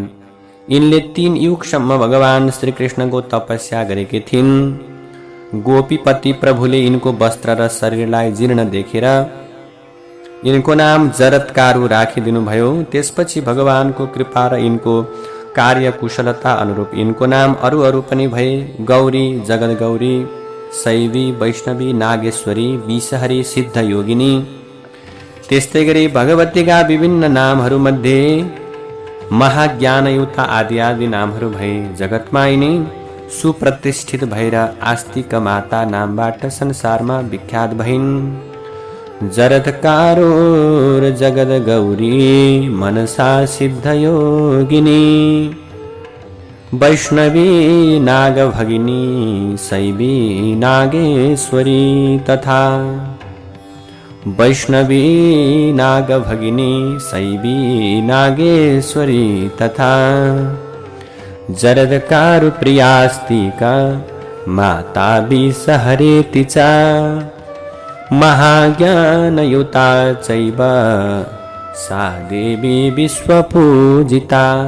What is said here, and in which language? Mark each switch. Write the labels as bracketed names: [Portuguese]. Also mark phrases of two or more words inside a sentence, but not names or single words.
[Nepali] यिनले 3 युगसम्म भगवान श्रीकृष्णको तपस्या गरेकी थिइन्। गोपीपति प्रभुले यिनको वस्त्र र शरीरलाई जीर्ण देखेर यिनको नाम जरत्कारु राखिदिनुभयो। त्यसपछि भगवानको कृपा र यिनको कार्यकुशलता अनुरूप यिनको नाम अरू पनि भए। गौरी, जगदगौरी, शैवी, वैष्णवी, नागेश्वरी, विषहरी, सिद्ध योगिनी। त्यस्तै गरी भगवतीका विभिन्न नामहरूमध्ये महाज्ञानयुता आदि नामहरू भए। जगतमा यिनी सुप्रतिष्ठित भएर आस्तिक माता नामबाट संसारमा विख्यात भइन्। [Sanskrit] जरत्कारोर जगद गौरी मनसा सिद्ध योगिनी। वैष्णवी नागभगिनी शैवी नागेश्वरी तथा वैष्णवी नागभगिनी शैवी नागेश्वरी तथा जरत्कारु प्रियास्तिका माता विषहरेति च महाज्ञानयुता चैव सा देवी विश्वपूजिता।